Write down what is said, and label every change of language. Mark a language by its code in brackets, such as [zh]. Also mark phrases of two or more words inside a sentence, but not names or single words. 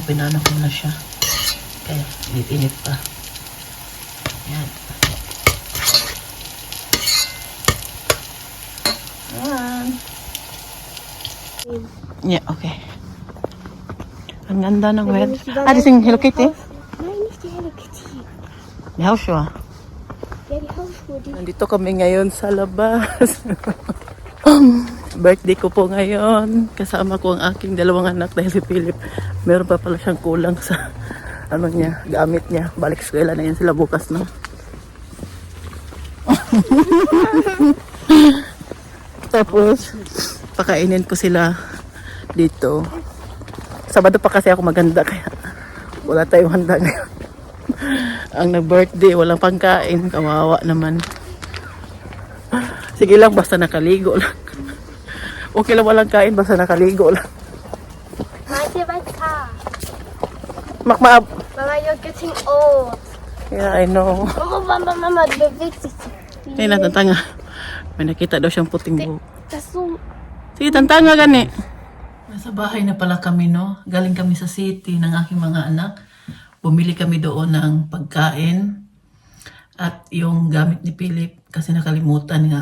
[tl] Pinano ko na siya. Kaya, init pa. Yan. [en] Yeah, okay. [tl] Ang ganda ng weather. [de] Das ist ein Hello Kitty? Nein, nicht die Hello Kitty. Die Hausschuhe. Ja, die Hausschuhe. [tl] Nandito kami ngayon sa labas. Birthday ko po ngayon. Kasama ko ang aking dalawang anak dahil si Philip, meron pa pala siyang kulang sa ano niya, gamit niya. Balik eskwela na yan sila bukas, no? Tapos, pakainin ko sila dito. Sabado pa kasi ako maganda, kaya wala tayong handa ngayon. Ang nag-birthday, walang pangkain, kawawa naman. Sige lang, basta nakaligo lang. Okay lang walang kain, basta nakaligo lang. [en] Mighty by car. Makmaab. Mama, you're getting old. Yeah, I know. Mama, the victim. [tl] Ay, natantanga. May nakita daw siyang puting buhok. [en] That's so... [tl] Sige, tantanga gani. Nasa bahay na pala kami, no? Galing kami sa city ng aking mga anak. Bumili kami doon ng pagkain. At yung gamit ni Philip, kasi nakalimutan nga.